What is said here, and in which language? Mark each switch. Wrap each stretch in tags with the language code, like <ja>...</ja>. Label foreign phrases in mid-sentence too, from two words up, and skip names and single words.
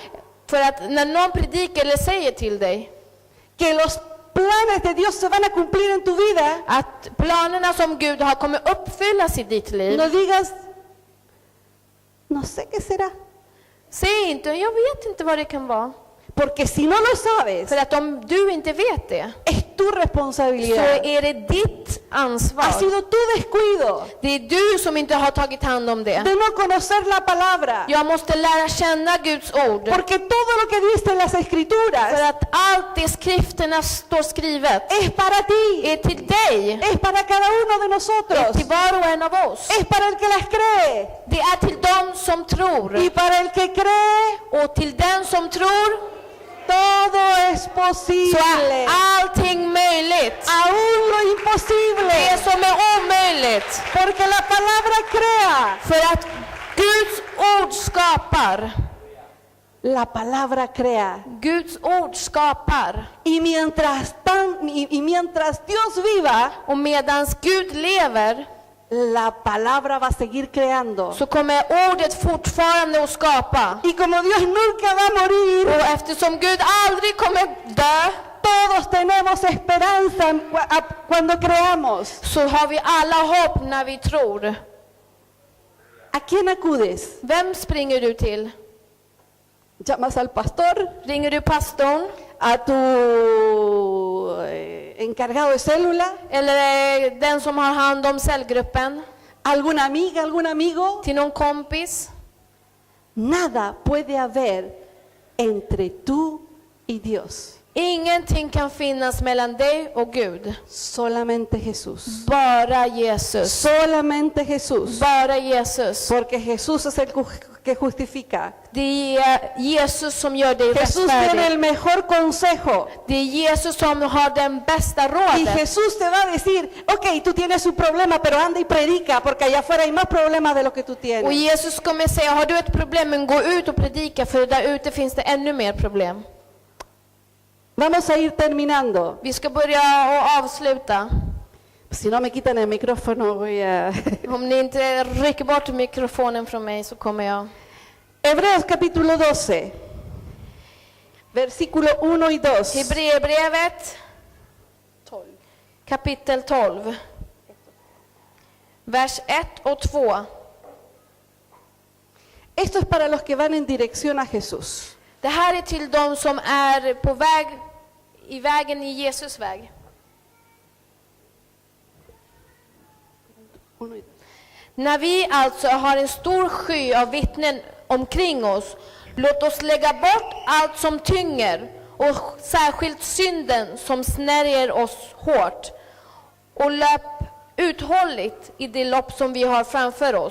<sv>För att när någon predikar eller säger till dig</sv> <es>que los planes de Dios se van a cumplir en tu vida,</es> <sv>att planerna som Gud har kommer uppfyllas i ditt liv,</sv> <es>no digas, no sé qué será.</es> <sv>säg inte, jag vet inte vad det kan vara.</sv> <es>Porque si no lo sabes,</es> <sv>För att om du inte vet det,</sv> <es>es tu</es> <sv>så</sv> <es>responsabilidad.</es> <sv>är det ditt</sv> <es>Ha</es> <sv>ansvar.</sv> <es>sido tu descuido</es> <sv>Det är du som inte har tagit hand om det.</sv> <es>de no conocer la palabra.</es> <sv>Jag måste lära känna Guds ord.</sv> <es>Porque todo lo que dice en las</es> <sv>För</sv> <es>escrituras</es> <sv>att allt det skrifterna står skrivet</sv> <es>es para ti,</es> <sv>är till dig,</sv> <es>es para cada uno de</es> <sv>är</sv> <es>nosotros,</es> <sv>till var och en av oss.</sv> <es>es para el que las cree.</es> <sv>Det är till dem som tror.</sv> <es>Y para el que cree,</es> <sv>Och till den som tror</sv> <es>todo es</es> <sv>så</sv> <es>posible.</es> <sv>är allting möjligt.</sv> <es>Aún lo</es> <sv>Det</sv> <es>imposible.</es> <sv>som är omöjligt.</sv> <es>Porque la palabra crea.</es> <sv>För att Guds ord skapar.</sv> <es>La palabra crea.</es> <sv>Guds ord skapar.</sv> <es>Y mientras Dios viva,</es> <sv>Och medans Gud lever</sv> <es>la palabra va a seguir creando.</es> <sv>så kommer ordet fortfarande att skapa.</sv> <es>Y como Dios nunca va a morir,</es> <sv>Och eftersom Gud aldrig kommer dö,</sv> <es>todos tenemos esperanza cuando creamos.</es> <sv>så har vi alla hopp när vi tror.</sv> <es>¿A quién acudes?</es> <sv>Vem springer du till?</sv> <es>¿Llamas al pastor?</es> <sv>Ringer du pastorn?</sv> <es>¿A tu encargado de célula?</es> <sv>Eller den som har hand om cellgruppen?</sv> <es>¿Alguna amiga, algún amigo?</es> <sv>Till någon kompis?</sv> <es>Nada puede haber entre tú y Dios.</es> <sv>Ingenting kan finnas mellan dig och Gud.</sv> <es>Solamente Jesús.</es> <sv>Bara Jesus.</sv> <es>Solamente Jesús.</es> <sv>Bara Jesus.</sv> <es>Porque Jesús es el que justifica.</es> <sv>Det är Jesus som gör dig</sv> <es>Jesús tiene</es> <sv>rättfärdig.</sv> <es>el mejor consejo.</es> <sv>Det är Jesus som har den bästa</sv> <es>Y</es> <sv>rådet.</sv> <es>Jesús te va a decir, ok, tú tienes un problema, pero anda y predica, porque allá afuera hay más problemas de lo que tú</es> <sv>Och</sv> <es>tienes.</es> <sv>Jesus kommer säga, har du ett problem, men gå ut och predika, för där ute finns det ännu mer problem.</sv> <es>Vamos a ir terminando.</es> <sv>Vi ska börja och avsluta.</sv> <es>Si no me quitan el micrófono, voy a...</es> <sv>Om ni inte rycker bort mikrofonen från mig så kommer jag.</sv> <es>Hebreos capítulo 12, versículo 1 y 2.</es> <sv>Hebreerbrevet kapitel 12. Vers 1 och 2.</sv> <es>Esto es para los que van en dirección a Jesús.</es> <sv>Det här är till de som är på väg i vägen i Jesus väg.</sv> <es>1 y 2.</es> <sv>När vi alltså har en stor sky av vittnen omkring oss, låt oss lägga bort allt som tynger och särskilt synden som snärjer oss hårt, och löp uthålligt i det lopp som vi har framför oss.</sv>